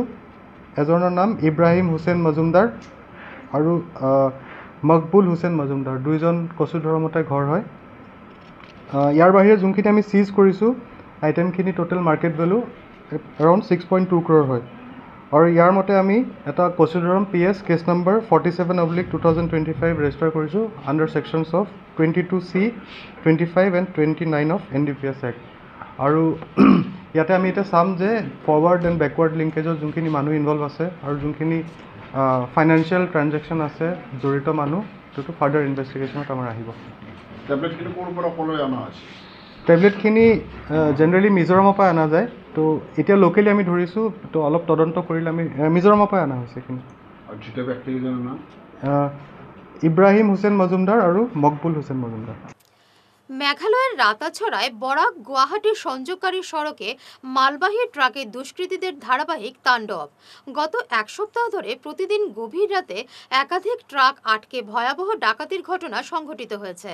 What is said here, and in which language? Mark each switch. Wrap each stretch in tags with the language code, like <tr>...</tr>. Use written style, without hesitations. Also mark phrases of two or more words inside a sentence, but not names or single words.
<as>এজনৰ নাম ইব্ৰাহিম হোসেন মজুমদাৰ আৰু মকবুল হোসেন মজুমদাৰ, 2জন কচুধৰমতে ঘৰ হয়। ইয়াৰ বাহিৰে যোনখিনি আমি চিজ কৰিছোঁ আইটেমখিনি</as> <en>total market value around 6.2 crore</en> <as>হয়। আৰু ইয়াৰ মতে আমি এটা কচুধৰম PS</as> <en>case number 47/2025 register</en> <as>কৰিছোঁ</as> <en>under sections of 22C, 25 and 29 of NDPS Act.</en> <as>আৰু ইয়াতে আমি এতিয়া চাম যে</as> <en>forward and backward linkage</en> <as>যোনখিনি মানুহ ইনভলভ আছে আৰু যোনখিনি</as> <en>financial transaction</en> <as>আছে জড়িত মানুহ, সেইটো</as> <en>further investigation</en> <as>আমাৰ আহিব। টেবলেটখিনি ক'ৰ পৰা ক'লৈ অনা হৈছে? টেবলেটখিনি জেনেৰেলি মিজোৰামৰ পৰা অনা যায়। তো এতিয়া লোকেলি আমি ধৰিছোঁ, তো অলপ তদন্ত কৰিলে আমি মিজোৰামৰ পৰা অনা হৈছে এইখিনি। ইব্ৰাহিম হোসেন মজুমদার আৰু মকবুল হোসেন মজুমদার।</as> <bn>মেঘালয়ের রাতাছড়ায় বরাক গুয়াহাটি সংযোগকারী সড়কে মালবাহী ট্রাকে দুষ্কৃতীদের ধারাবাহিক তাণ্ডব। গত এক সপ্তাহ ধরে প্রতিদিন গভীর রাতে একাধিক ট্রাক আটকে ভয়াবহ ডাকাতির ঘটনা সংঘটিত হয়েছে।</bn>